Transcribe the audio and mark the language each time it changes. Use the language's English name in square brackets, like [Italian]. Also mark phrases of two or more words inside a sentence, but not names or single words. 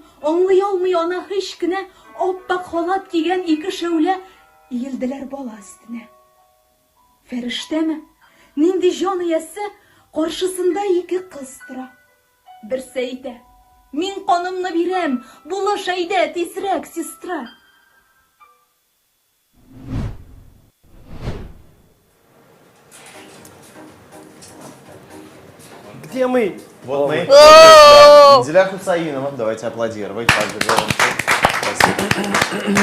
[Tatar] Аңлый алмый ана һич кенә аппак халат кигән ике шәүлә иелделәр бала өстенә. Фәрештәме? Нинди җан иясе каршысында ике кыз тора. Берсе әйтә: "Мин канымны бирәм, булыш әйдә тизрәк, сестра." [Russian] Где мы? Вот мы. Да. Инзиля Хусаинова. Давайте аплодировать. Спасибо.